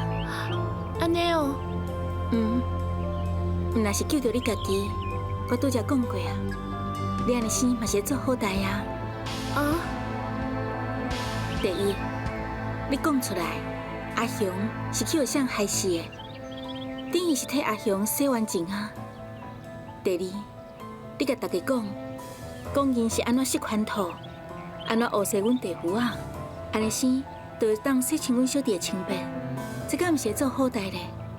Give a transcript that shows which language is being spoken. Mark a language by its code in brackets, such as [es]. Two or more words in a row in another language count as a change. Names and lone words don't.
[nan] 安尼哦。若是救着你家己，我拄则讲过啊，你安尼生嘛是做好代啊。第一，你讲出来。阿雄是去互谁害死的？等于是替阿雄洗完净啊。第二，你甲大家讲因是安怎设圈套，安怎误洗阮弟夫啊，安尼生就会当洗清阮小弟的清白，这敢毋是做好代咧？